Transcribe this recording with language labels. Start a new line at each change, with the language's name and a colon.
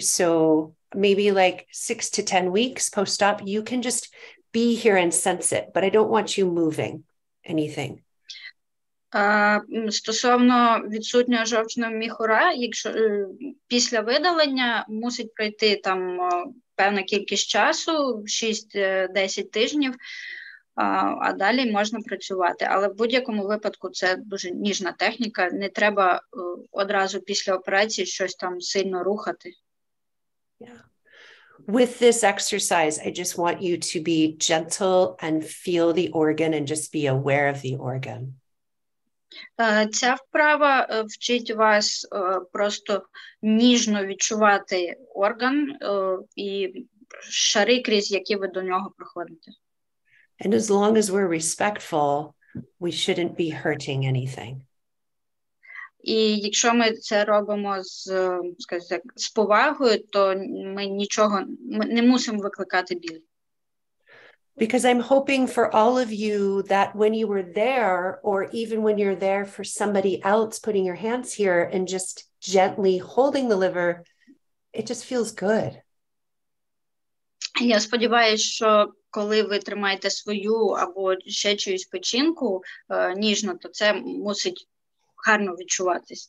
English: So maybe like 6 to 10 weeks post-op, you can just be here and sense it, but I don't want you moving anything.
Ukrainian: Стосовно відсутнього жовчного міхура, якщо після видалення мусить пройти там певна кількість часу, 6-10 тижнів, а далі можна працювати. Але в будь-якому випадку це дуже ніжна техніка, не треба одразу після операції щось там сильно рухати.
English: Yeah. With this exercise, I just want you to be gentle and feel the organ and just be aware of the organ.
Ukrainian: Ця вправа вчить вас просто ніжно відчувати орган і шари, крізь які ви до нього проходите.
English: And as long as we're respectful, we shouldn't be hurting anything.
Ukrainian: І якщо ми це робимо з повагою, то ми не мусимо викликати біль.
English: Because I'm hoping for all of you that when you were there, or even when you're there for somebody else, putting your hands here and just gently holding the liver, it just feels good.
Ukrainian: Я сподіваюся, що коли ви тримаєте свою або ще чиюсь печінку ніжно, то це мусить гарно відчуватись.